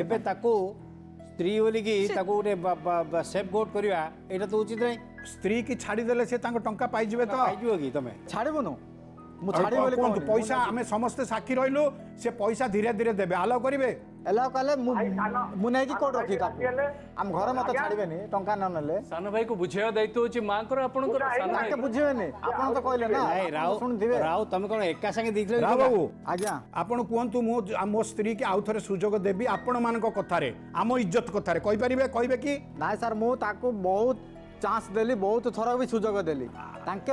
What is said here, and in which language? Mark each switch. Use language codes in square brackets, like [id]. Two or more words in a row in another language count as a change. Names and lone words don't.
[or] ଏବେ ତାକୁ ସ୍ତ୍ରୀ ବୋଲିକି ତାକୁ ଗୋଟେ ସେଫ୍ ଗୋଟ୍ କରିବା ଏଇଟା ତ ଉଚିତ ନାହିଁ ସ୍ତ୍ରୀ କି ଛାଡ଼ିଦେଲେ ସେ ତାଙ୍କ ଟଙ୍କା ପାଇଯିବେ ତ ପାଇଯିବ କି ତମେ ଛାଡ଼ିବୁନୁ ମୁଁ ଆଉ ଛାଡ଼ିବି ବୋଲି କୁହନ୍ତୁ କହୁନି। ପଇସା ଆମେ ସମସ୍ତେ ସାକ୍ଷୀ ରହିଲୁ ସେ ପଇସା ଧୀରେ ଧୀରେ ଦେବେ ଆଲାଉ କରିବେ ଏଲାଉ କଲେ ମୁଁ ନେଇକି କୋଉଠି ରଖି ତାକୁ ଆମ ଘରେ ମତେ ଛାଡ଼ିବେନି ଟଙ୍କା ନ ନେଲେ ସାନ ଭାଇ କୁ ବୁଝିବା ଦାୟିତ୍ୱ ହଉଚି ମାଁ କର ଆପଣଙ୍କର ସାନ ଭାଇ ତାଙ୍କେ ବୁଝିବେନି ଆପଣ ତ କହିଲେ ନା ନାଇଁ ଆପଣ ଶୁଣିଥିବେ ରାଉ ତମେ କଣ ଏକା ସାଙ୍ଗେ ଦେଇଥିଲ କି ରାव ଟଙ୍କା? ବାବୁ ଆଜ୍ଞା ଆପଣ କୁହନ୍ତୁ ମୁଁ ମୋ ସ୍ତ୍ରୀ କି ଆଉ ଥରେ ସୁଯୋଗ ଦେବି ଆପଣମାନଙ୍କ କଥାରେ ଆମ ଇଜ୍ଜତ କଥାରେ କହିପାରିବେ କହିବେ କି ନାଇଁ ସାର୍ ମୁଁ ତାକୁ ବହୁତ ଚାନ୍ସ ଦେଲି ବହୁତ ଥର ବି ସୁଯୋଗ ଦେଲି ତାଙ୍କେ